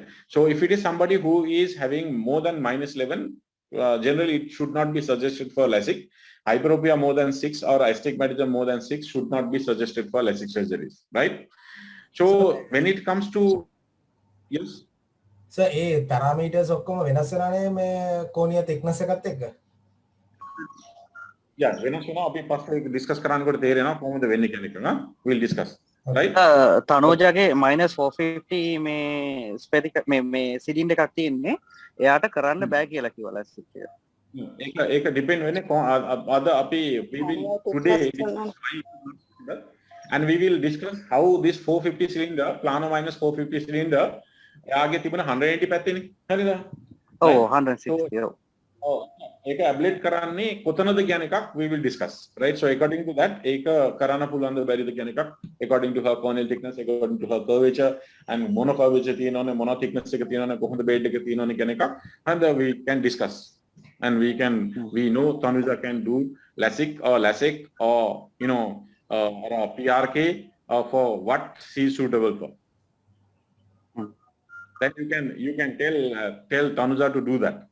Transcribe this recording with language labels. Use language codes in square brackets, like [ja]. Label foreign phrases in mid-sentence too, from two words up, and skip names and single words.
[en] So if it is somebody who is having more than -11, generally it should not be suggested for LASIK. Hyperopia more than 6 or astigmatism more than 6 should not be suggested for LASIK surgeries. Right. So when it comes to, yes. So a parameters [si] ඔක්කොම වෙනස් වෙනානේ මේ [en] cornea thickness [si] එකත් එක්ක. Yeah, වෙනස් වෙනවා. අපි පස්සේ discuss කරනකොට තේරෙනවා කොහොමද වෙන්නේ කියන එක. [en] We'll discuss. Right. [si] තනෝජගේ -450 මේ ස්පෙරික මේ සිලින්ඩර් එකක් තියෙන්නේ එයාට කරන්න බෑ කියලා කිව්වා LASIK එක. ඒක depend වෙන්නේ අද අපි [en] we will today and we will discuss how this 450 cylinder plano -450 cylinder [si] එයාගේ තිබුණ 180 පැත්තේනේ හරිද? ඔව් 160. ඒක ඇබ්ලේට් කරන්නේ කොතනද කියන එකක් [en] we will discuss, right? So according to that [si] ඒක කරන්න පුළුවන්ද බැරිද කියන එකක් [en] according to her corneal thickness, according to her curvature and mono curvature තියෙනවනේ, mono thickness [si] එක තියෙනවනේ, කොහොමද bed එක තියෙනවනේ කියන එකක් [en] and we can discuss and we know Tanuja can do LASIK or or a PRK for what she is suitable for. Then you can tell Tanuja to do that.